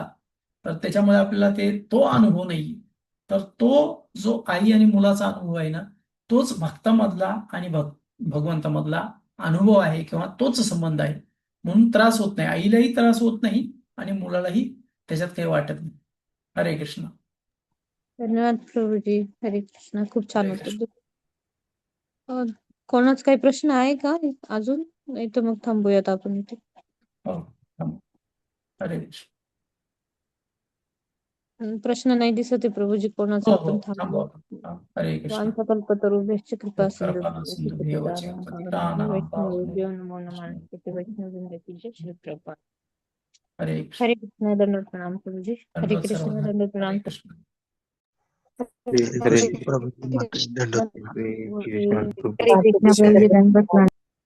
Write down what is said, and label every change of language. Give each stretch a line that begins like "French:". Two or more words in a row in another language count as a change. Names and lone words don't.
Marathi: तर त्याच्यामुळे आपल्याला तो अनुभव नाही. तर तो जो आई आणि मुलाचा अनुभव आहे ना, तोच भक्तामधला आणि भगवंतामधला अनुभव आहे, किंवा तोच संबंध आहे. म्हणून त्रास होत नाही, आईलाही त्रास होत नाही, आणि मुलालाही त्याच्यात काही वाटत नाही. हरे कृष्ण. धन्यवाद प्रभूजी. हरे कृष्ण, खूप छान हरे उत्तर कृष्ण. दिलं. कोणाच काही प्रश्न आहे का अजून? नाही तर मग थांबूयात आपण इथे. हो, थांबा. हरे कृष्ण. प्रश्न नाही दिसत आहे प्रभूजी कोणाचा, हो आपण थांबवा. थांबूया. हरे कृष्ण.
Sanskrit: वांछाकल्पतरुभ्यश्च कृपा सिंधु कृपासिंधुभ्येव च पतितानां वैष्णवेभ्यो नमो नमः. पावनेभ्यो
Marathi: किती वैष्णववृंदाची जय श्री प्रभुपाद. हरे कृष्ण. हरे कृष्ण, दंडवत प्रणाम प्रभूजी. हरे दंडवत कृष्ण, सर्वजण. दंडवत हरे प्रणाम. कृष्ण. हरे हरे प्रभु माते दंडवत कृष्ण हरे कृष्ण प्रभूजी, प्रभु हरे कृष्ण प्रभूजी, दंडवत प्रणाम.